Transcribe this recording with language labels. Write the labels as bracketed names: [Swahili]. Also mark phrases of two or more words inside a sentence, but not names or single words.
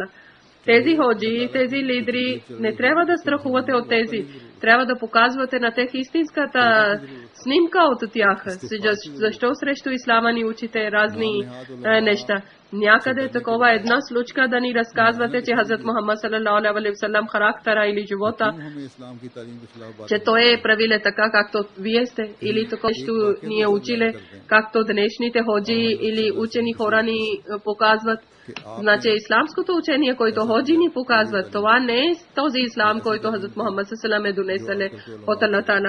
[Bulgarian] Тези ходжи, тези лидери, не трябва да страхувате от тези. Трябва да показвате на тях истинската снимка от тях. Защо срещу ислама ни учите разни неща? Някъде такова една случка да ни разказвате, че Хазрат Мухаммад [Arabic] صلى الله عليه وسلم [Bulgarian] характера или живота, че той е правиле така, както вие сте, или такова нещо ни е училе, както днешните ходжи или учени хора ни показват. Значи исламското учение, който ходжи ни показват, това не е този ислам, който Хазрат Мухаммад саллаллаху е донеселе от Аллах Таала.